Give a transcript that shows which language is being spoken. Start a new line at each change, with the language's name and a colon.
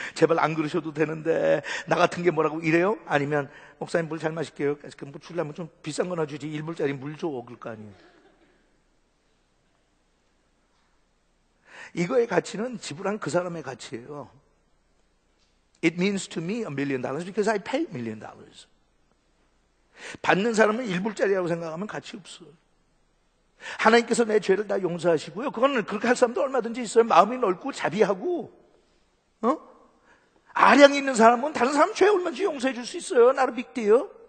Korean: 제발 안 그러셔도 되는데 나 같은 게 뭐라고 이래요? 아니면 목사님 물 잘 마실게요. 뭐 주려면 좀 비싼 거나 주지 1불짜리 물 줘 그럴 거 아니에요. 이거의 가치는 지불한 그 사람의 가치예요.
English: It means to me $1 million because I paid $1 million.
Korean: 받는 사람은 1불짜리라고 생각하면 가치 없어. 하나님께서 내 죄를 다 용서하시고요. 그거는 그렇게 할 사람도 얼마든지 있어요. 마음이 넓고 자비하고, 아량이 있는 사람은 다른 사람 죄 얼마든지 용서해 줄 수 있어요. 나를 빅데요.